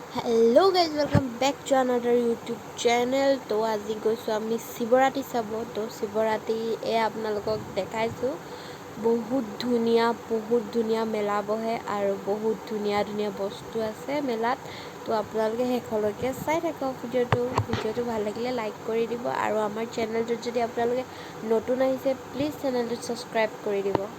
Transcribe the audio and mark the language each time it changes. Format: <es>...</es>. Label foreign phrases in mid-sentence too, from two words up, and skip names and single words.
<en>Hello guys welcome back to another YouTube channel.</en> <as>तो আজি গৈছোঁ আমি শিৱৰাত্ৰি চাব। তো শিৱৰাত্ৰি আপোনালোকক দেখাইছোঁ। বহুত ধুনীয়া মেলা বহে আৰু বহুত ধুনীয়া বস্তু আছে মেলাত। তো আপোনালোকে শেষলৈকে চাই থাকক ভিডিঅ'টো ভাল লাগিলে লাইক কৰি দিব আৰু আমাৰ চেনেলটোত যদি আপোনালোকে নতুন আহিছে প্লিজ চেনেলটো সাবস্ক্ৰাইব কৰি দিব।</as>